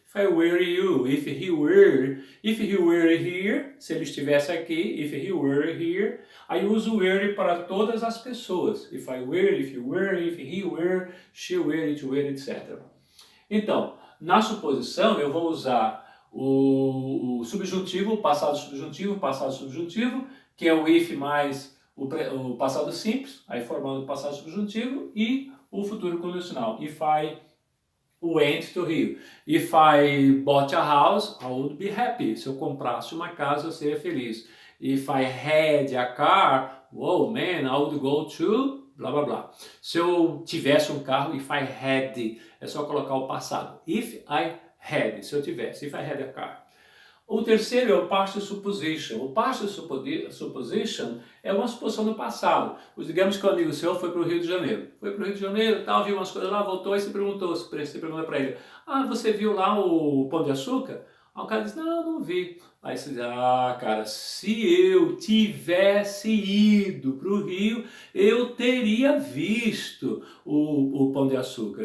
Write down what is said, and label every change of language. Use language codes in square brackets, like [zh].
[en] If I were you, if he were here, [pt] se ele estivesse aqui, [en] if he were here, [pt] aí uso were para todas as pessoas. [en] If I were, if you were, if he were, she were, it were, etc. [pt] Então, na suposição eu vou usar o subjuntivo, passado subjuntivo, que é o if mais o passado simples, aí formando o passado subjuntivo, e o futuro condicional. [en] If I went to Rio. If I bought a house, I would be happy. [pt] Se eu comprasse uma casa, eu seria feliz. [en] If I had a car, whoa man, I would go to blá blá blá. [pt] Se eu tivesse um carro, [en] if I had, [pt] é só colocar o passado. [en] If I had, [pt] se eu tivesse, [en] if I had a car. [pt] O terceiro é o past supposition. O past supposition é uma suposição do passado. Digamos que o amigo seu foi para o Rio de Janeiro. Foi para o Rio de Janeiro, tal, viu umas coisas lá, voltou e se pergunta para ele: você viu lá o Pão de Açúcar? Aí o cara diz: não vi. Aí você diz: cara, se eu tivesse ido para o Rio, eu teria visto o Pão de Açúcar.